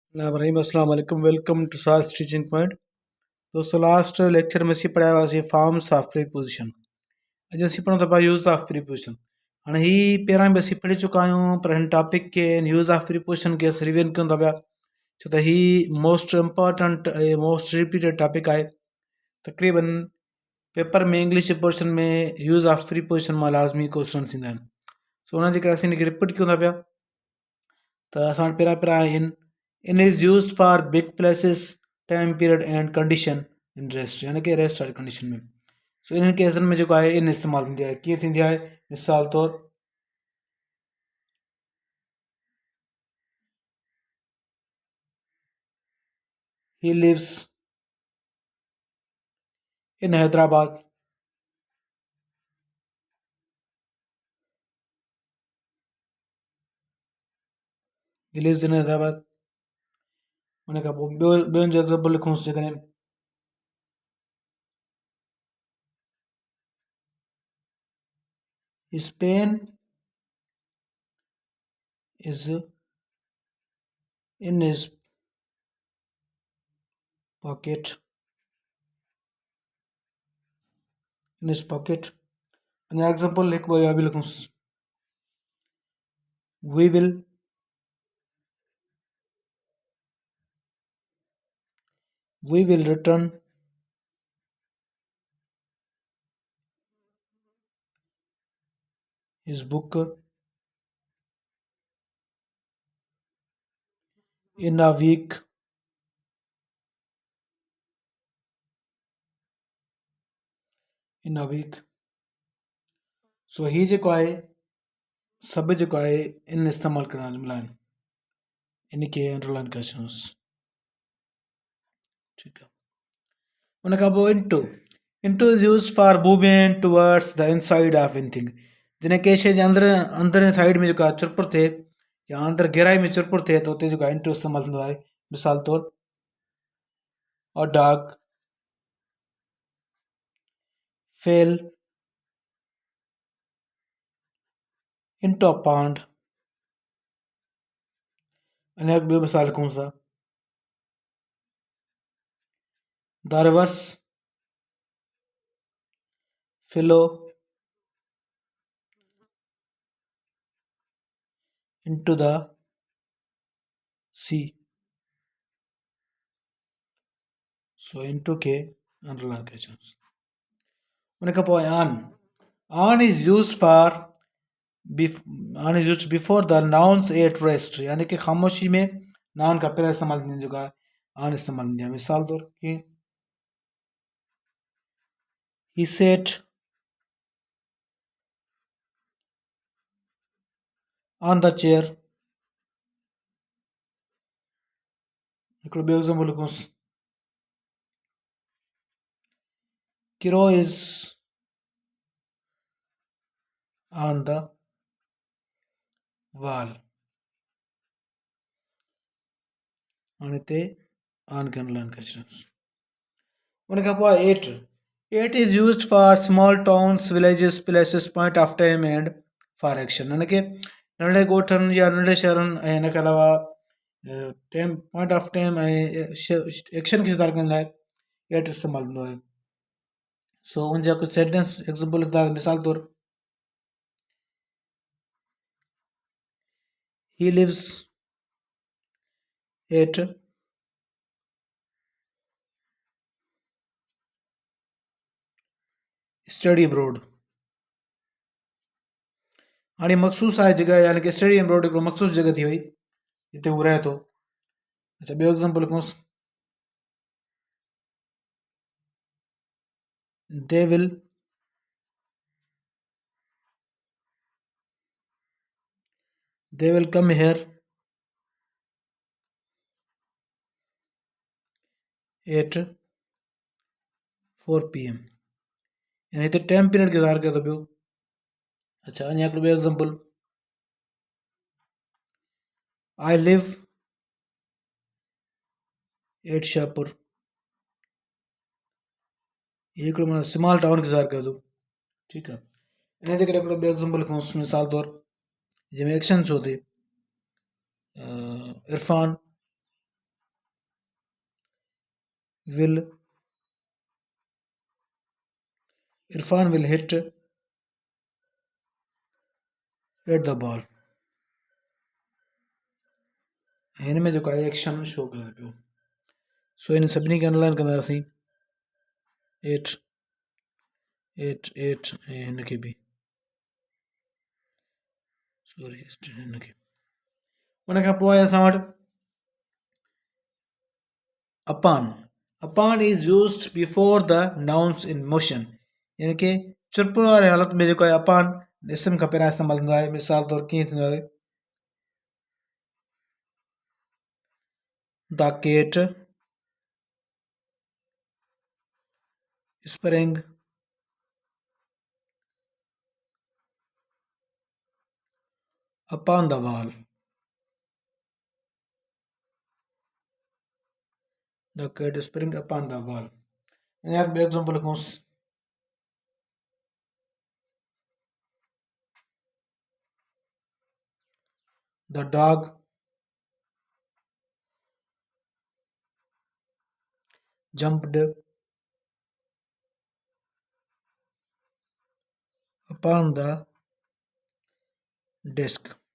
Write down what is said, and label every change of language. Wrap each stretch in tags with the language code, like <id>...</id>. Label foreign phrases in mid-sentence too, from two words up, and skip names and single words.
<ar>الرحيم السلام عليكم</ar> <en>welcome to Saal Stitching Point. दोस्तों last lecture</en> <ur>میں پڑھایا ہوا</ur> <en>forms of preposition.</en> <sd>अॼु असीं पढ़ूं था पिया</sd> <en>use of preposition.</en> <sd>हाँ ही पहिरां बि असीं पढ़ी चुका आहियूं, पर हिन टॉपिक के</sd> <en>use of preposition</en> <sd>के असीं रिवीजन कयूं था पिया, छो त ही</sd> <en>most important most repeated topic</en> <sd>आहे। तक़रीबन पेपर में</sd> <en>English portion</en> <sd>में</sd> <en>use of preposition</en> <sd>मां लाज़मी क्वेश्चन थींदा आहिनि। सो हुन जे करे असीं हिनखे रिपीट कयूं था पिया। त असां वटि पहिरां</sd> <en>in is used for big places time period and condition in rest,</en> <sd>यानी कि रेस्ट वारी कंडीशन में। सो इन्हनि केसनि में जेको आहे इन इस्तेमालु थींदी आहे। कीअं थींदी आहे? मिसाल तौरु</sd> <en>he lives in Hyderabad. he lives in Hyderabad.</en> <sd>उन खां पोइ ॿियो जो एग्ज़ाम्पल लिखूंसि, जेकॾहिं</sd> <en>His pen is in his pocket. In his pocket. An example</en> <sd>लिख वो या भी लिखूंसि,</sd> <en>we will return his book in a week.</en> <sd>सो ही जेको आहे सभु जेको आहे इन इस्तेमालु करण जा जुमिला आहिनि। इन खे अंडरलाइन करे छॾियोसि। ठीकु आहे। उन खां पोइ</sd> <en>into is used for movement towards the inside of anything.</en> <sd>जॾहिं कंहिं शइ जे अंदरि साइड में जेको आहे चुरपुर थिए या अंदरि गहराई में चुरपुर थिए त उते जेको आहे इंटू इस्तेमालु थींदो आहे। मिसाल तौरु</sd> <en>a dog fell into a pond।</en> <sd>अने ॿियो मिसाल लिखूं था,</sd> <en>the rivers flow into the sea।</en> <sd>सो into खे अंडरलाइन करे छॾियोसि। उन खां पोइ</sd> <en>on is used before the nouns at rest,</en> <sd>यानी कि ख़ामोशी में नाउन खां पहिरियों इस्तेमालु थींदी जेको आहे ऑन इस्तेमालु थींदी आहे। मिसाल तौरु कीअं,</sd> <en>he sat on the chair।</en> <sd>हिकिड़ो ॿियो एग्ज़ाम्पल लिखूंसि,</sd> <en>Kiro is on the wall।</en> <sd>हाणे हिते ऑन खे अंडरलाइन करे छॾियोसि। उन खां पोइ</sd> <en>at is used for small towns villages places point of time and for action,</en> <sd>यानी कि नंढे ॻोठनि या नंढे शहरनि ऐं हिन खां अलावा</sd> <en>time point of time</en> <sd>ऐं एक्शन खे सुधार करण लाइ एट इस्तेमालु थींदो आहे। सो उन जा कुझु</sd> <en>sentence example</en> <sd>लिखंदा। मिसाल तौरु</sd> <en>he lives at स्टेडियम रोड।</en> <sd>हाणे मखसूस आहे जॻह, यानी कि स्टेडियम रोड हिकिड़ो मखसूस जॻह थी वई जिते हू रहे थो। अच्छा ॿियो एग्ज़ाम्पल लिखूंसि,</sd> <en>they will come here at 4 PM,</en> <sd>यानी हिते टाइम पीरियड खे ज़ाहिर कयो थो पियो। अच्छा अञा हिकिड़ो ॿियो एग्ज़ाम्पल,</sd> <en>I live at शाहपुर।</en> <sd>ये हिकिड़ो माना</sd> <en>small town</en> <sd>खे ज़ाहिर कयो थो। ठीकु आहे। इन जे करे हिकिड़ो ॿियो एग्ज़ाम्पल लिखूंसि। मिसाल तौरु जंहिंमें एक्शन छो थिए, इरफान</sd> <en>will Irfan will hit the ball.</en> <sd>हिन में जेको आहे एक्शन शो करे पियो. सो इन सभिनी खे अंडरलाइन कंदासीं. 8 8 8 ऐं हिन खे बि सॉरी हिन खे. उन खां पोइ आहे असां वटि upon.</sd> <en>Upon is used before the nouns in motion.</en> <sd>यानी कि चुरपुर वारे हालत में जेको आहे upon इसम खां पहिरियां इस्तेमालु थींदो आहे. मिसाल तौरु कीअं थींदो आहे?</sd> <en>The cat sprang upon the wall. The cat sprang upon the wall.</en> <sd>यहाँ ॿियो एग्जाम्पल लिखूंसि.</sd> <en>The dog jumped upon the desk.</en>